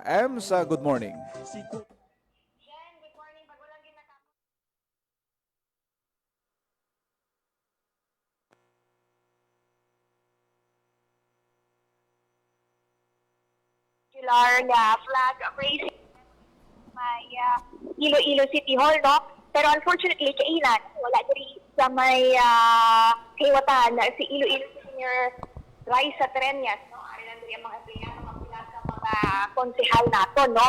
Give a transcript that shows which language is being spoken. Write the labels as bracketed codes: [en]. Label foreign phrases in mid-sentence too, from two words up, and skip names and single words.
[en] Ems, good morning. Jen, good morning. [tl] Pag walang ginagawa. [hil] Na flag raising may Iloilo City Hall, no? Pero unfortunately, kailan, wala diri sa may hiwatan na si Iloilo Senior Raisa Trenyas, no? Ari lang diri ang mga empleyado, mga pila sa mga konsehal nato, no?